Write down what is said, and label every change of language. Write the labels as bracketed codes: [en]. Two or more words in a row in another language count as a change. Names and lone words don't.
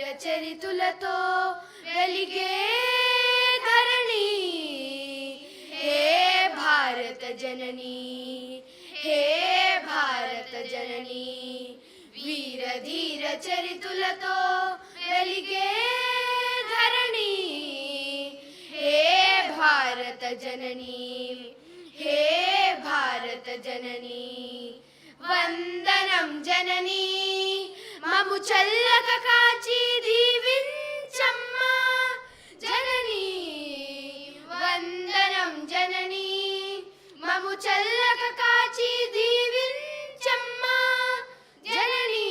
[te] चरितुलतो వెలిగే ధరణి [hi] हे भारत जननी हे भारत जननी वीर धीर [te] చరితులతో వెలిగే ధరణి [hi] हे भारत जननी हे भारत जननी [te] వందనం జననీ మము చల్లక కాచి దీవించమ్మా జననీ వందనం జననీ మము చల్లక కాచి దీవించమ్మా జననీ